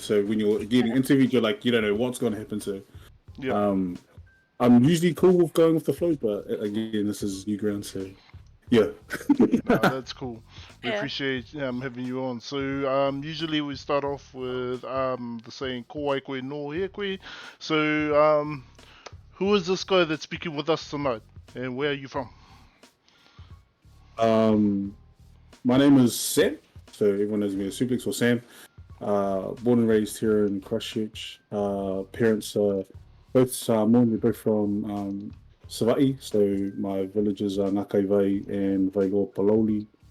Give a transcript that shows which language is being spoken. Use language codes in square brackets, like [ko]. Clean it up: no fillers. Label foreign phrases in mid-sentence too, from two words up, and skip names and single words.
[en] So when you're getting interviewed, you're like, you don't know what's going to happen. So. Yeah. I'm usually cool with going with the flow, but again, this is new ground, so yeah. That's cool. We appreciate having you on. So usually we start off with the saying [mi] ko ai koe no he koe. [en] So who is this guy that's speaking with us tonight, and where are you from? My name is Sam. So everyone knows me as Suplex or Sam. Born and raised here in Christchurch. Parents are both Samoan. We're both from Savai'i, so my villages are Ngakai Vai and Vaigo Paloli.